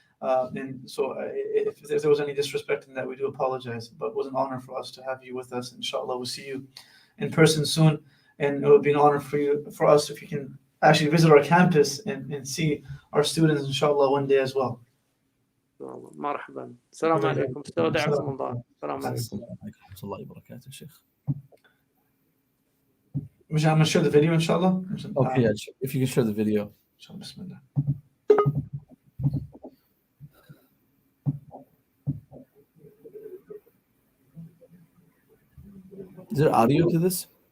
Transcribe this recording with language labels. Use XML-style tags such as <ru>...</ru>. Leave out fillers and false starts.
<en>And so if there was any disrespect in that, we do apologize. But it was an honor for us to have you with us. Inshallah, we'll see you in person soon. And it would be an honor for us if you can actually visit our campus and see our students, inshallah, one day as well.</en> <ar>مرحبا السلام عليكم استودعكم الله السلام عليكم ورحمة الله وبركاته شيخ.</ar> <en>I'm going to share the video, inshallah. Okay, yeah, if you can share the video. Bismillah. Is there audio to this?</en>